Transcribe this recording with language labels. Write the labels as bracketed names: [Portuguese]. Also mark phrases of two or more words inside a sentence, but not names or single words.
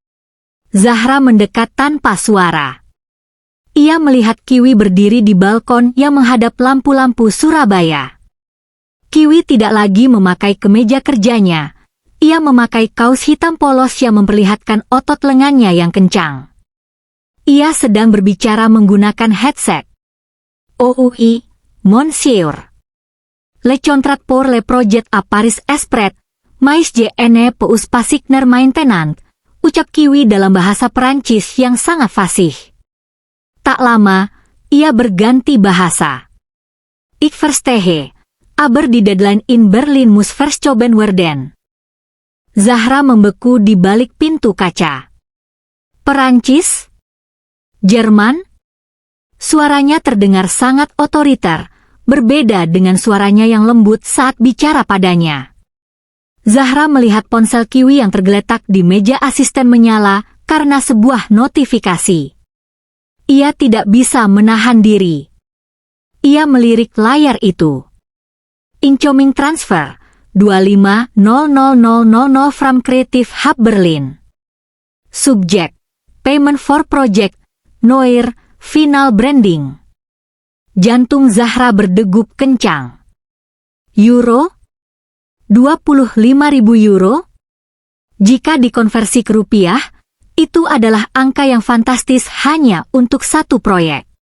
[Indonesian] Zahra mendekat tanpa suara. Ia melihat Kiwi berdiri di balkon yang menghadap lampu-lampu Surabaya. Kiwi tidak lagi memakai kemeja kerjanya. Ia memakai kaos hitam polos yang memperlihatkan otot lengannya yang kencang. Ia sedang berbicara menggunakan headset. [French] Oui, monsieur. Le contrat pour le projet à Paris Esprit, mais je ne peux pas signer maintenant, [Indonesian] ucap Kiwi dalam bahasa Perancis yang sangat fasih. Tak lama, ia berganti bahasa. [German] Ik verstehe, aber die deadline in Berlin muss verschoben werden. [Indonesian] Zahra membeku di balik pintu kaca. Perancis? Jerman? Suaranya terdengar sangat otoriter, berbeda dengan suaranya yang lembut saat bicara padanya. Zahra melihat ponsel Kiwi yang tergeletak di meja asisten menyala karena sebuah notifikasi. Ia tidak bisa menahan diri. Ia melirik layar itu. [English] Incoming transfer 25.00.00 from Creative Hub Berlin. Subject, Payment for Project, Noir, Final Branding. [Indonesian] Jantung Zahra berdegup kencang. Euro? 25.000 euro? Jika dikonversi ke rupiah, itu adalah angka yang fantastis hanya untuk satu proyek.